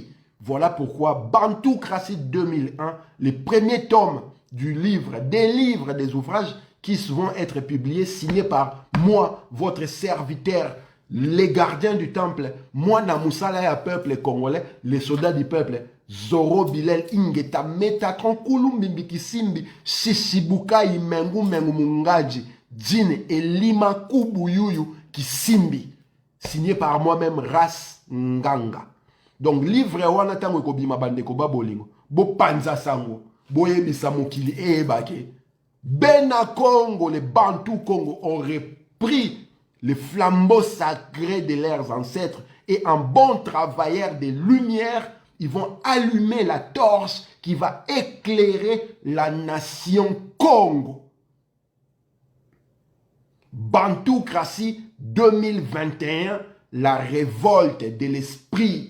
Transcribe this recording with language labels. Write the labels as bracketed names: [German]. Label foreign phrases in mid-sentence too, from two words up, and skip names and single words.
[French] Voilà pourquoi Bantoocratie 2001, le premier tome du livre, des ouvrages qui vont être publiés, signés par moi, votre serviteur, les gardiens du temple, moi Namusala ya peuple congolais, les soldats du peuple, Zoro Bilel Ingeta Metatron Kulumbimbi Kisimbi Shishibuka Imengu Mengu Mungaji Djine et Lima Kubuyuyu Kisimbi, signé par moi-même Ras Nganga. [Lingala] Donc livre wana tango ekobima bandeko babolingo bo panza sango boyebisa mokili ebake Bena Congo, [French] les Bantou Congo ont repris le flambeau sacré de leurs ancêtres et en bons travailleurs de lumière, ils vont allumer la torche qui va éclairer la nation Congo. Bantoocratie 2021, la révolte de l'esprit.